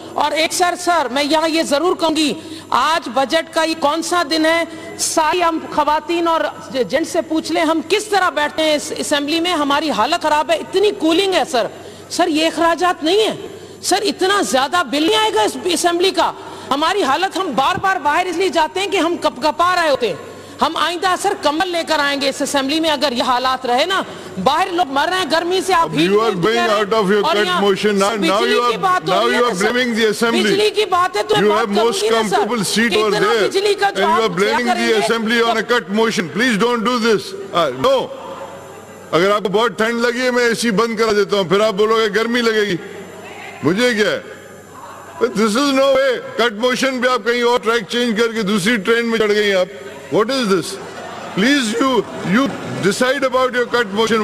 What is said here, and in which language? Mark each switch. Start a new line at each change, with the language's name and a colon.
Urdu: اور ایک سر میں یہاں یہ ضرور کہوں گی, آج بجٹ کا یہ کون سا دن ہے, ساری ہم خواتین اور جنٹ سے پوچھ لیں ہم کس طرح بیٹھتے ہیں اس اسمبلی میں, ہماری حالت خراب ہے, اتنی کولنگ ہے سر یہ اخراجات نہیں ہیں سر, اتنا زیادہ بل نہیں آئے گا اس اسمبلی کا. ہماری حالت, ہم بار بار باہر اس لیے جاتے ہیں کہ ہم کپا رہے ہوتے ہیں. ہم آئندہ سر کمبل لے کر آئیں گے اس اسمبلی میں اگر یہ حالات رہے نا, باہر لوگ مر رہے ہیں گرمی سے. آپ
English: You are going out of your cut motion now. Now you are blaming the assembly.
Urdu: بجلی کی بات ہے تو
English: you have most comfortable seat over there and you are blaming the assembly on a cut motion. Please don't do this. No.
Urdu: اگر آپ کو بہت ٹھنڈ لگی ہے میں اے سی بند کرا دیتا ہوں, پھر آپ بولو گے گرمی لگے گی, مجھے کیا ہے.
English: This is no way.
Urdu: Cut motion پہ آپ کہیں اور ٹریک چینج کر کے دوسری ٹرین میں چڑھ گئی آپ.
English: What is this? Please you decide about your cut motion.